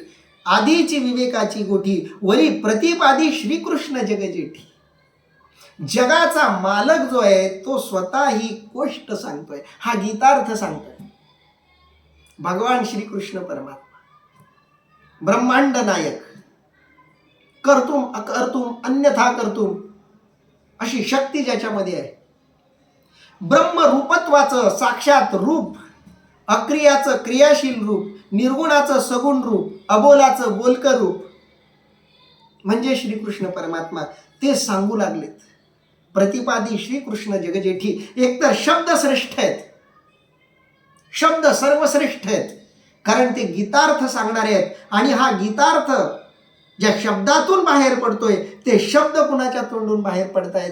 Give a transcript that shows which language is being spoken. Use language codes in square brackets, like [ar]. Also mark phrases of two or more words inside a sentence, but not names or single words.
[mr] आधीची विवेकाची गोठी वरी प्रतिपादी श्रीकृष्ण जगजेठी. जगाचा मालक जो आहे तो स्वतः ही गोष्ट सांगतोय, हा गीतार्थ सांगतोय. भगवान श्रीकृष्ण परमात्मा, ब्रह्मांड नायक, [sa] कर्तुम अकर्तुम अन्यथा कर्तुम [mr] अशी शक्ती ज्याच्यामध्ये आहे. ब्रह्मरूपत्वाचं साक्षात रूप, अक्रियाचं क्रियाशील रूप, निर्गुणाचं सगुण रूप, अबोलाचं बोलकं रूप म्हणजे श्रीकृष्ण परमात्मा. ते सांगू लागलेत. प्रतिपादी श्रीकृष्ण जगजेठी. एकतर शब्द श्रेष्ठ आहेत, शब्द सर्वश्रेष्ठ आहेत, कारण ते गीतार्थ सांगणारे आहेत. आणि हा गीतार्थ ज्या शब्दातून बाहेर पडतोय ते शब्द कुणाच्या तोंडून बाहेर पडतायत?